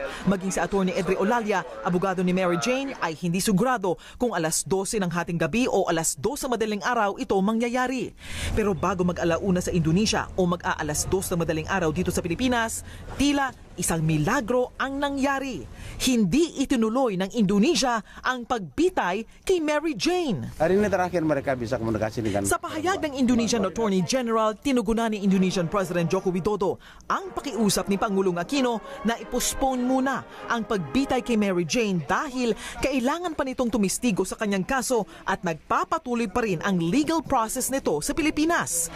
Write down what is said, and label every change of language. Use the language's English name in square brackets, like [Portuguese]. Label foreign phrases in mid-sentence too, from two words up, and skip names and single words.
[Filipino] Maging sa Attorney Edre Olalia, abogado ni Mary Jane, ay hindi sigurado kung alas 12 ng hating gabi o alas 2 sa madaling araw ito mangyayari. Pero bago mag-alauna sa Indonesia o mag-aalas 2 ng madaling araw dito sa Pilipinas, tila isang milagro ang nangyari. Hindi itinuloy ng Indonesia ang pagbitay kay Mary Jane. [Indonesian] Hari ini terakhir mereka bisa komunikasi dengan... [Filipino] Sa pahayag ng [English] Indonesian Attorney General, [Filipino] tinugunan ni [English] Indonesian President [Filipino] Joko Widodo ang pakiusap ni Pangulong Aquino na ipostpone muna ang pagbitay kay Mary Jane dahil kailangan pa nitong tumistigo sa kanyang kaso at nagpapatuloy pa rin ang [English] legal process [Filipino] nito sa Pilipinas.